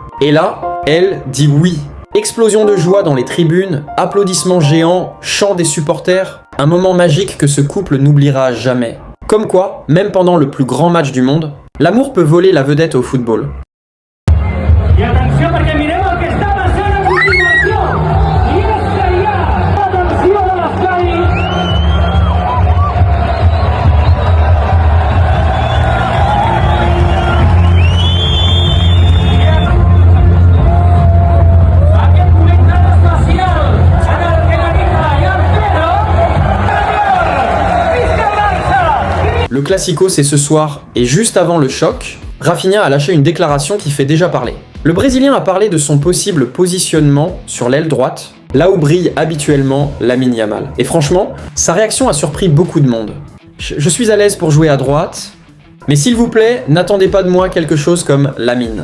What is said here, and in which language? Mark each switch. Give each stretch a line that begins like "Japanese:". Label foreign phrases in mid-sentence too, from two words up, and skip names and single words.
French: Et là, elle dit oui. Explosion de joie dans les tribunes, applaudissements géants, chants des supporters, un moment magique que ce couple n'oubliera jamais. Comme quoi, même pendant le plus grand match du monde, l'amour peut voler la vedette au football.
Catalan: Y atenció perquè mireu el que està passant a continuació. I és que hi ha atenció de l'estadi. Aquest moment tan especial en el que la Nicola i el Pedro. Visca el Barça!
French: Le Classico, c'est ce soir, et juste avant le choc, Rafinha a lâché une déclaration qui fait déjà parler. Le Brésilien a parlé de son possible positionnement sur l'aile droite, là où brille habituellement Lamine Yamal. Et franchement, sa réaction a surpris beaucoup de monde. Je suis à l'aise pour jouer à droite, mais s'il vous plaît, n'attendez pas de moi quelque chose comme Lamine.